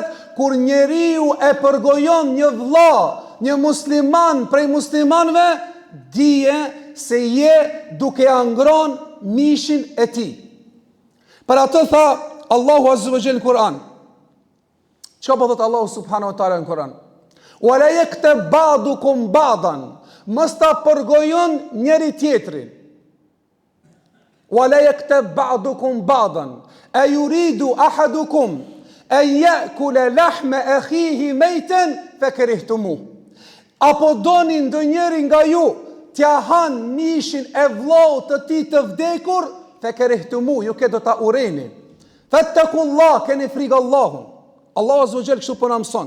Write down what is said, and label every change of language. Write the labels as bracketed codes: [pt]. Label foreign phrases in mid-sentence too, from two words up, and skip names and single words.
[sq] Kur njeriu e përgojon një vlla, një musliman prej muslimanëve, dije se je duke angron mishin e tij. Për atë tha Allahu [ar] عز وجل [sq] në Kur'an. Çka po thot Allahu [ar] سبحانه وتعالى [sq] në Kur'an? [ar] "ولا يغتب بعضكم بعضا." [sq] Mos ta përgojon njëri tjetrin. [ar] "ولا يغتب بعضكم بعضا. أيريد أحدكم أن يأكل لحم أخيه ميتا فكرهتموه. [sq] Apo doni ndonjëri nga ju t'ja han mishin e vllaut të tij të vdekur, fakarihtumu, ju ke do ta urreni. Fattakullah, keni frikë Allahun. Allahu [ar] عز وجل [sq] kështu po na mëson.